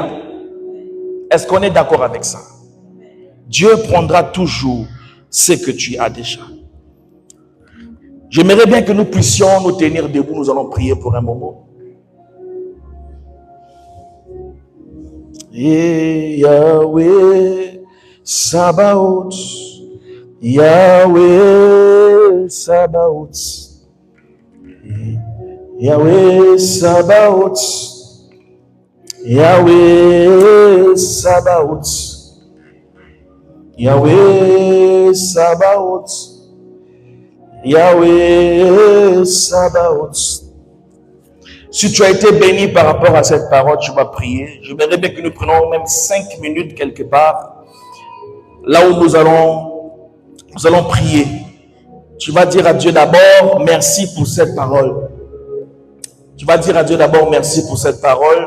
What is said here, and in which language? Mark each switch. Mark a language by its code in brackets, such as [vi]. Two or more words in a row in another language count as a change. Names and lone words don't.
[fr] Est-ce qu'on est d'accord avec ça? Dieu prendra toujours ce que tu as déjà. J'aimerais bien que nous puissions nous tenir debout. Nous allons prier pour un moment. Yahweh Sabaoth, Yahweh Sabaoth, Yahweh Sabaoth, Yahweh Sabaoth. Yahweh Sabaoth. Yahweh Sabaoth. Si tu as été béni par rapport à cette parole, tu vas prier. Je voudrais bien que nous prenions même 5 minutes quelque part. Là où nous allons prier. Tu vas dire à Dieu d'abord, merci pour cette parole. Tu vas dire à Dieu d'abord, merci pour cette parole.